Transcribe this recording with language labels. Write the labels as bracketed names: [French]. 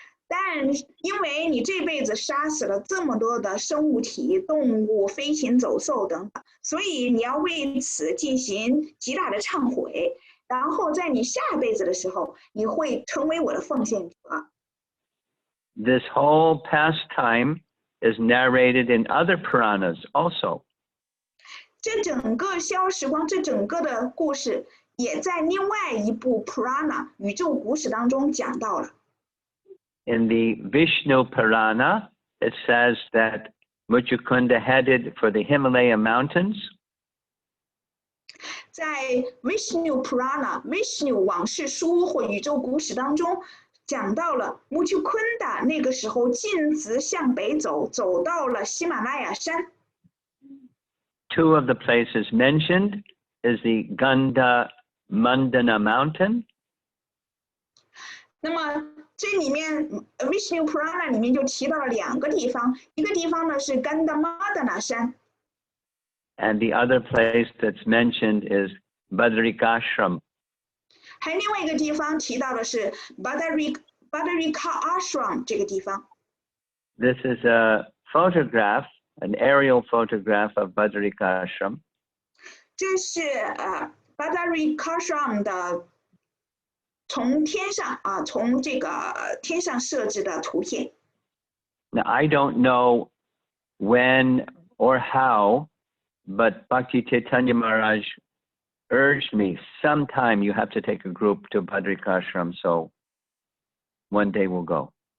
[Chinese] 但因为你这辈子杀死了这么多的生物体、动物、飞禽走兽等等，所以你要为此进行极大的忏悔。然后在你下辈子的时候，你会成为我的奉献者。” [English] This whole pastime is narrated in other Puranas also. [Chinese] 这整个消时光，这整个的故事也在另外一部 Purana 宇宙古史当中讲到了。 [English] In the Vishnu Purana, it says that Mucukunda headed for the Himalaya mountains. [Chinese] 在 Vishnu Purana、Vishnu 往事书或宇宙古史当中讲到了 Mucukunda 那个时候径直向北走，走到了喜马拉雅山。 [English] Two of the places mentioned is the Gandha Mandana mountain. [Chinese] 那么这里面 Vishnu Purana 里面就提到了两个地方，一个地方呢是 Gandhamadana 山。 [English] And the other place that's mentioned is Badrikashram. [Chinese] 还有另外一个地方提到的是 Badarika Ashram 这个地方。 [English] This is a photograph, an aerial photograph of Badrikashram. [Chinese] 这是Badarika Ashram 的从这个天上设置的图片。 [English] Now, I don't know when or how, but Bhakti Chaitanya Maharaj urged me, sometime you have to take a group to Badrikashram, so one day we'll go.